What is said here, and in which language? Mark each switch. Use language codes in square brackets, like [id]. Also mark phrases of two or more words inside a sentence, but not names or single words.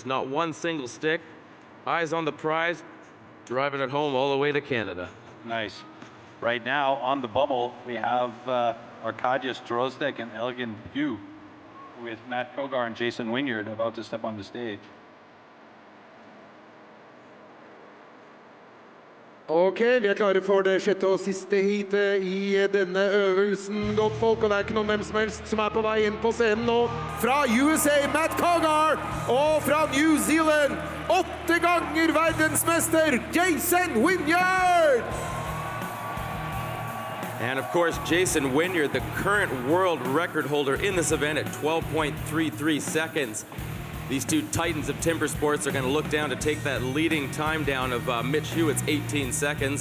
[en] Not one single stick, eyes on the prize, driving it home all the way to Canada. Nice. Right now on the bubble, we have Arkadiusz Drozdek and Elgin Pugh with Matt Kogar and Jason Wynyard about to step on the stage. [no] Ok, vi klare for det sjette og siste heatet i denne øvelsen, godt folk, og det ikke noen hvem som helst som på vei inn på scenen nå. Fra USA, Matt Kogar, og fra New Zealand, 8 ganger verdensmester, Jason Wynyard! [en] And of course, Jason Wynyard, the current world record holder in this event at 12.33 seconds. These two titans of timber sports are going to look down to take that leading time down of Mitch Hewitt's 18 seconds.